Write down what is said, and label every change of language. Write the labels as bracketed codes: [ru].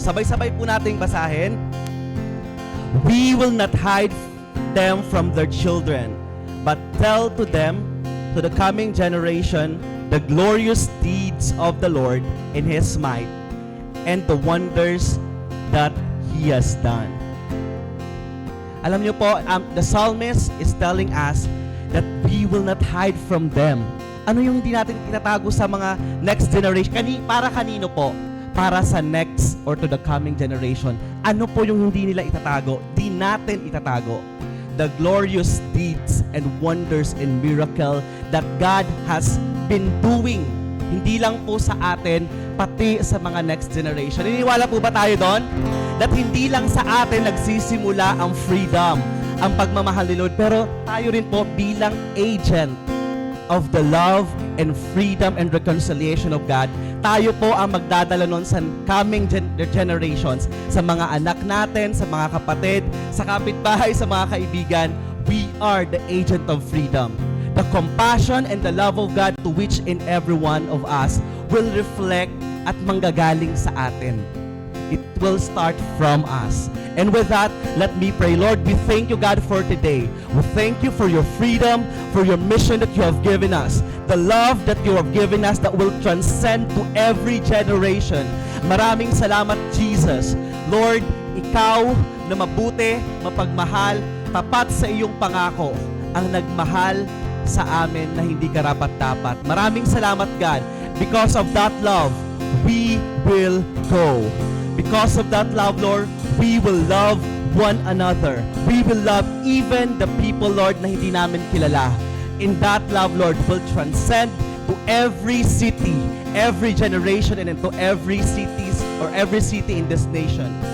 [tl] Sabay-sabay po nating basahin. [en] We will not hide them from their children, but tell to them, to the coming generation, the glorious deeds of the Lord in His might and the wonders that He has done. [tl] Alam niyo po, [en] the psalmist is telling us that we will not hide from them. [tl] Ano yung hindi natin itatago sa mga next generation? Para kanino po? Para sa next or [en] to the coming generation. [tl] Ano po yung hindi nila itatago? Di natin itatago. [en] The glorious deeds and wonders and miracle that God has been doing. [tl] Hindi lang po sa atin, pati sa mga next generation. Naniniwala po ba tayo doon? That hindi lang sa atin nagsisimula ang freedom, ang pagmamahal ni Lord, pero tayo rin po bilang [en] agent of the love and freedom and reconciliation of God, [tl] tayo po ang magdadala nun sa coming generations, sa mga anak natin, sa mga kapatid, sa kapitbahay, sa mga kaibigan. [en] We are the agent of freedom. The compassion and the love of God to which in every one of us will reflect [tl] at manggagaling sa atin. [en] It will start from us. And with that, let me pray. Lord, we thank you, God, for today. We thank you for your freedom, for your mission that you have given us, the love that you have given us that will transcend to every generation. [tl] Maraming salamat, Jesus. Lord, ikaw na mabuti, mapagmahal, tapat sa iyong pangako, ang nagmahal sa amin na hindi karapat-dapat. Maraming salamat, God. [en] Because of that love, we will go. Because of that love, Lord, we will love one another. We will love even the people, Lord, [tl] na hindi namin kilala. [en] In that love, Lord, will transcend to every city, every generation, and into every cities or every city in this nation.